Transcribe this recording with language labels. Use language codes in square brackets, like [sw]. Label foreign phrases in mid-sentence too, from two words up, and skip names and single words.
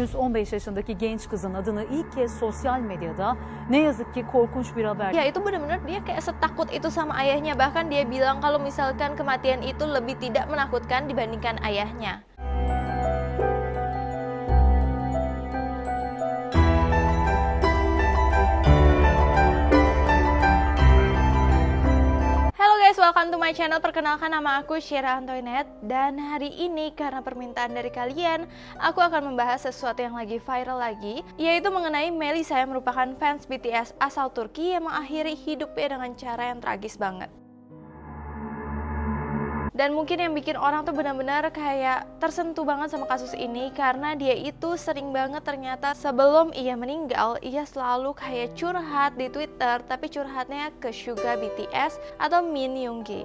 [tr] Henüz 15 yaşındaki genç kızın adını ilk kez sosyal medyada ne yazık ki korkunç bir haber. [id] Ya itu benar-benar dia kayak setakut itu sama ayahnya. Bahkan dia bilang kalau misalkan kematian itu lebih tidak menakutkan dibandingkan ayahnya. [en] Welcome to my channel. [id] Perkenalkan, nama aku Syera Antoinette. Dan hari ini karena permintaan dari kalian, aku akan membahas sesuatu yang lagi viral lagi, yaitu mengenai Melisa yang merupakan fans BTS asal Turki yang mengakhiri hidupnya dengan cara yang tragis banget. Dan mungkin yang bikin orang tuh benar-benar kayak tersentuh banget sama kasus ini karena dia itu sering banget ternyata sebelum ia meninggal, ia selalu kayak curhat di Twitter, tapi curhatnya ke Suga BTS atau Min Yoongi.